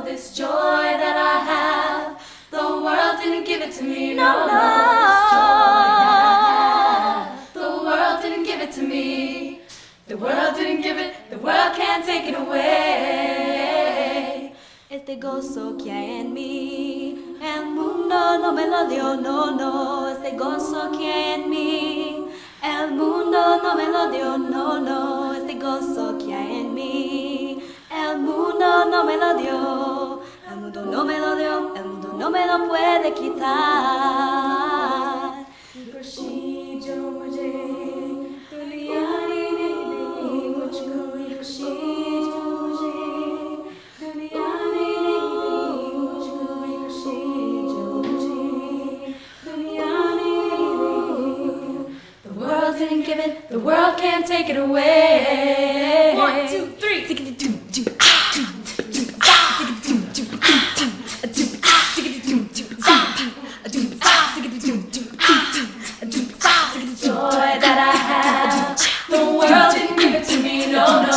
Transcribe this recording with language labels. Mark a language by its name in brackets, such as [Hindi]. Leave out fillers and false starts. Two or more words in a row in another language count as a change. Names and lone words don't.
[English] This joy that I have, the world didn't give it to me, no, no. This joy that I have, the world didn't give it to me. The world didn't give it, the world can't take it away. [Spanish] Este gozo que hay en mí, el mundo no me lo dio, no, no. Este gozo que hay en mí, el mundo no me lo dio, no, no. Este gozo que hay en mí, el mundo no me lo dio. El mundo no me lo dio, el mundo no me lo puede quitar. [Hindi] खुशी जो मुझे दुनिया ने नहीं दी, मुझको ये खुशी जो मुझे दुनिया ने नहीं दी, मुझको ये खुशी जो मुझे दुनिया ने नहीं दी. [English] The world didn't give it, the world can't take it away. 1, 2, 3. Joy that I have, the world didn't give it to me, no, no.